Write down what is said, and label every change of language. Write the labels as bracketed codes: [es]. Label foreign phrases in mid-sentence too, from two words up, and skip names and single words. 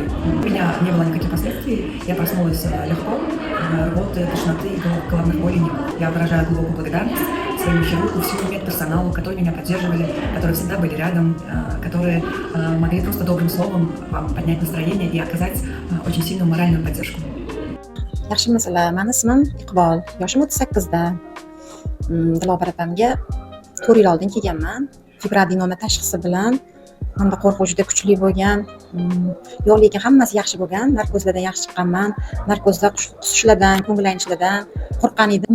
[ru] У меня не было никаких последствий, я проснулась легко, рвоты, тошноты и головных болей не было. Я выражаю глубокую благодарность своему хирургу, всему медперсоналу, которые меня поддерживали, которые всегда были рядом, которые могли просто добрым словом вам поднять настроение и оказать очень сильную моральную поддержку. [uz] Yaxshi masala. Meni ismim Iqbol. Yoshim 38 da. Dilobar opamga 4 yil oldin kelganman. Fibroadenoma tashxisi bilan. Menda qo'rquv juda kuchli bo'lgan. Yo'q, lekin hammasi yaxshi bo'lgan. Narkozlardan yaxshi chiqqanman. Narkozda qusishlardan, ko'ngillanishlardan qo'rqqan edim.